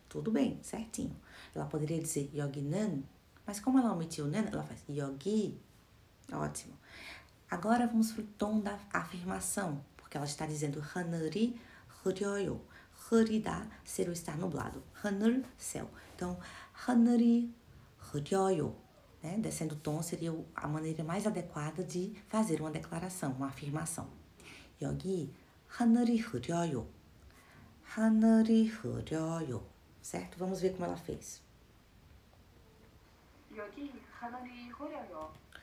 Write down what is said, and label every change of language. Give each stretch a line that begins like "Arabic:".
Portuguese: Tudo bem, certinho. Ela poderia dizer yoginan, mas como ela omitiu o nan, ela faz yogi. Ótimo. Agora vamos pro tom da afirmação, porque ela está dizendo
Korean: 하늘이 흐려요.
Portuguese: 흐리다, ser ou estar nublado. 하늘, céu.
Korean: Então, 하늘이 흐려요.
Portuguese: Né? Descendo o tom seria a maneira mais adequada de fazer uma declaração, uma afirmação.
Korean: 여기 하늘이 흐려요. 하늘이 흐려요. Certo?
Portuguese: Vamos ver como ela fez.
Korean: 여기 하늘이 흐려요.